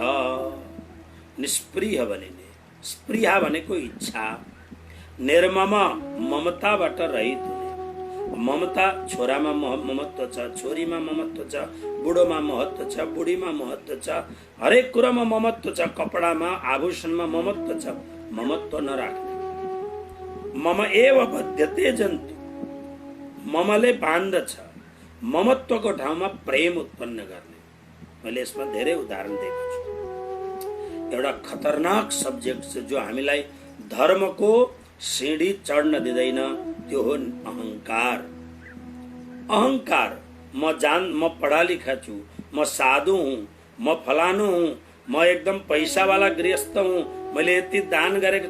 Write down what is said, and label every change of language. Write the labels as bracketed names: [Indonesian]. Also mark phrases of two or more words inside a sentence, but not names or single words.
[Nepali] निष्प्रिय भनिने, स्प्रिया भनेको इच्छा, निर्मम ममताबाट रहित हुने। ममता छोरामा ममत्व छ, छोरीमा ममत्व छ, बुढोमा महत्व छ, बुढीमा महत्व छ, हरेक कुरामा ममत्व छ, कपडामा आभूषणमा ममत्व छ। ममत्व नराख्ने। [Sanskrit] मम एव बध्यते जन्तु, [Nepali] ममले बाँध्दछ। ममत्वको ठाउँमा प्रेम उत्पन्न गर्ने। मैले यसमा धेरै उदाहरण दिएको छु। एउटा खतरनाक सब्जेक्ट छ जो हामीलाई धर्मको सिँढी चढ्न दिँदैन, त्यो हो अहंकार। अहंकार, म [Hindi] पढा लिखा [Nepali] छु, म साधु हुँ, म फलानु हुँ, म एकदम पैसावाला गृहस्थ हुँ, मैले यति दान गरेको छ।